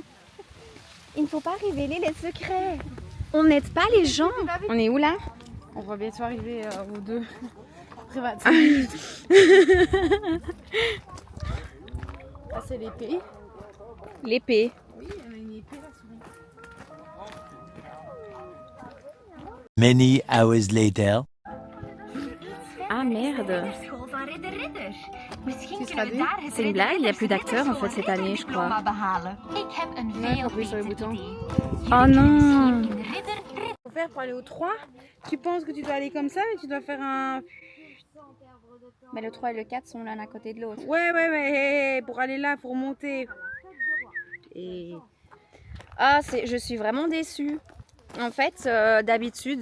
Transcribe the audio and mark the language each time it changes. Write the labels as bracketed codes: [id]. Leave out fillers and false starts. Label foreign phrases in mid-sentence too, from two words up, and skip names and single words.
[fr] Il ne faut pas révéler les secrets. On n'aide pas les gens. On est où là? On va bientôt arriver aux deux. Privat. Là c'est l'épée. L'épée. Oui, elle a une épée la souris. [en] Many hours later. [fr] Ah merde. [nl] School van Ridder Ridder. Misschien Het is kunnen we wat, daar het [fr] C'est une blague, il n'y a plus [nl] Ridder [fr] d'acteurs en fait cette année, je crois. [nl] Ridderdiploma behalen. Ik heb een veel [fr] appuie sur le [nl] beter [fr] bouton. [nl] idee. [fr] Oh non. [nl] Een ridder [fr] Faut faire pour aller au 3. Tu penses que tu dois aller comme ça, mais tu dois faire un. Mais le 3 et le 4 sont l'un à côté de l'autre. Ouais, mais pour aller là, pour monter. Et. Ah, je suis vraiment déçue. En fait, d'habitude,